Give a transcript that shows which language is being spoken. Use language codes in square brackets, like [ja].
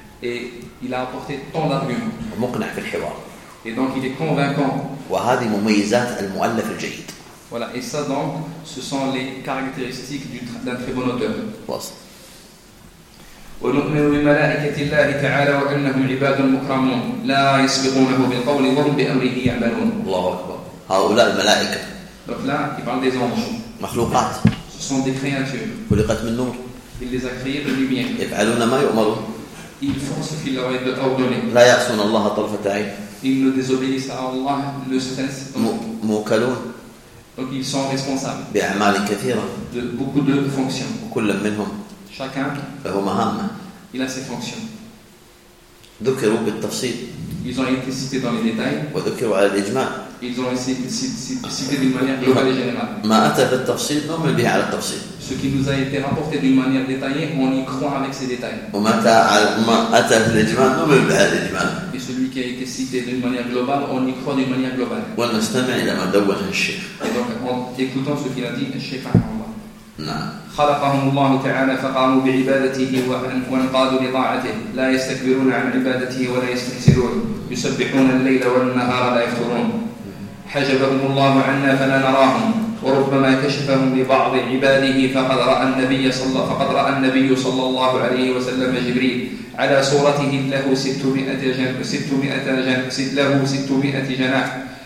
[fr] et il a apporté tant d'arguments [ar] ومقنع في الحوار [fr] et donc il est convaincant [ar] وهذه مميزات المؤلف الجيد. [fr] Voilà, et ça donc ce sont les caractéristiques d'un très bon auteur. [ar] واضح. ونؤمن بملائكة الله تعالى وأنهم عباد مكرمون لا يسبقونه بالقول وهم بأمره يعملون. الله أكبر. هؤلاء الملائكة. [fr] Donc là, il parle des anges. [ar] مخلوقات. [fr] Ce sont des créatures. [ar] خلقت من نور. [fr] Il les a créés de lumière. [ar] يفعلون ما يؤمرون. [fr] Ils font ce qu'il leur est ordonné. [ar] لا يعصون الله طرفة عين. [fr] Ils ne désobéissent à Allah le sens. [ar] موكلون. [fr] Donc ils sont responsables. [ar] بأعمال كثيرة. [fr] De beaucoup de fonctions. [ar] كل منهم. [fr] Chacun, il a ses fonctions. [ar] ذكروا بالتفصيل. [fr] Ils ont été cités dans les détails. [ar] وذكروا على الإجماع. [fr] Ils ont été cités d'une manière globale et générale. [ar] ما أتى بالتفصيل نؤمن به على التفصيل. [fr] Ce qui nous a été rapporté d'une manière détaillée, on y croit avec ces détails. [ar] وما أتى على ما أتى بالإجماع نؤمن به على الإجماع. [fr] Et celui qui a été cité d'une manière globale, on y croit d'une manière globale. [ar] ونستمع إلى ما دون الشيخ. [fr] Et donc en écoutant ce qu'il a dit, [ar] الشيخ رحمه الله. نعم. خلقهم الله تعالى فقاموا بعبادته وانقادوا لطاعته لا يستكبرون عن عبادته ولا يستكثرون يسبحون الليل والنهار لا يفترون حجبهم الله عنا فلا نراهم، وربما كشفهم لبعض عباده، فقد رأى النبي صلى الله عليه وسلم جبريل على صورته له 600 جناح